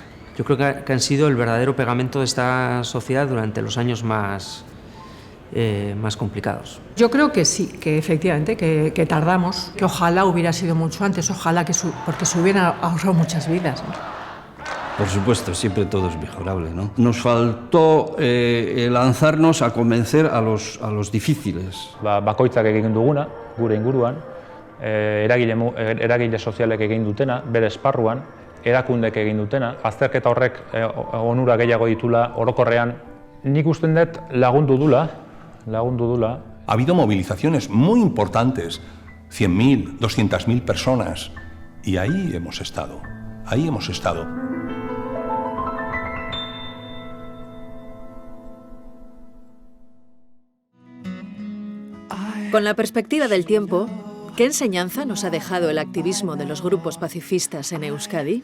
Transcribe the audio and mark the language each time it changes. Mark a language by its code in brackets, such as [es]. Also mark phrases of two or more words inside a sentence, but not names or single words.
[es] Yo creo que han sido el verdadero pegamento de esta sociedad durante los años más complicados. Yo creo que sí, que efectivamente, que tardamos, que ojalá hubiera sido mucho antes, ojalá porque se hubieran ahorrado muchas vidas, ¿no? Por supuesto, siempre todo es mejorable, ¿no? Nos faltó lanzarnos a convencer a los difíciles. [eu] Bakoitzak egin duguna, gure inguruan, eragile sozialek egin dutena, bere esparruan, erakundek egin dutena, azterketa horrek onura gehiago ditula orokorrean, nik usten dut lagundu dula. [es] Ha habido movilizaciones muy importantes, 100.000, 200.000 personas, y ahí hemos estado. Con la perspectiva del tiempo, ¿qué enseñanza nos ha dejado el activismo de los grupos pacifistas en Euskadi?